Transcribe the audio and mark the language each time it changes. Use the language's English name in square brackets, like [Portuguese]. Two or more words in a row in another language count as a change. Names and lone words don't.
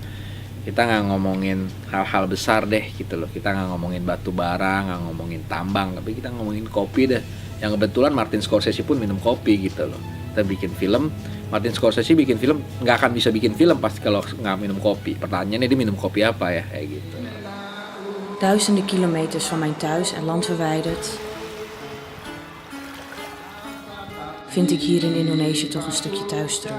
[Indonesian] Kita nggak ngomongin hal-hal besar deh gitu loh, kita nggak ngomongin batu bara, nggak ngomongin tambang, tapi kita ngomongin kopi deh. Yang kebetulan Martin Scorsese pun minum kopi gitu loh. Kita bikin film, Martin Scorsese bikin film nggak akan bisa bikin film pasti kalau nggak minum kopi. Pertanyaannya dia minum kopi apa ya, kayak gitu. [Dutch] Duizenden kilometers van mijn thuis en land verwijderd, vind ik hier in Indonesië toch een stukje thuis terug.